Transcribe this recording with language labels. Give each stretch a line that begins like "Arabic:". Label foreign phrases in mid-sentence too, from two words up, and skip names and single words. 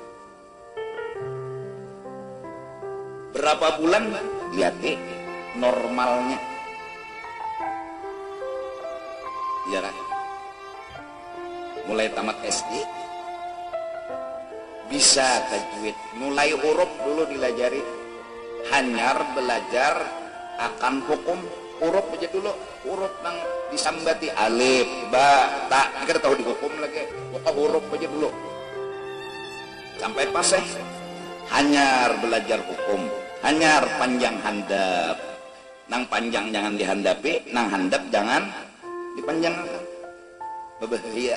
Banjar: Berapa bulan lihat normalnya, ya kan? Mulai tamat SD bisa tajwid, mulai huruf dulu dilajari, hanyar belajar akan hukum huruf aja dulu, huruf nang disambati alif, ba, ta, kita tahu dihukum lagi, pokok huruf aja dulu sampai pas hanyar belajar hukum, hanyar panjang handap, nang panjang jangan dihandapi, nang handap jangan dipanjangkan, berbahaya.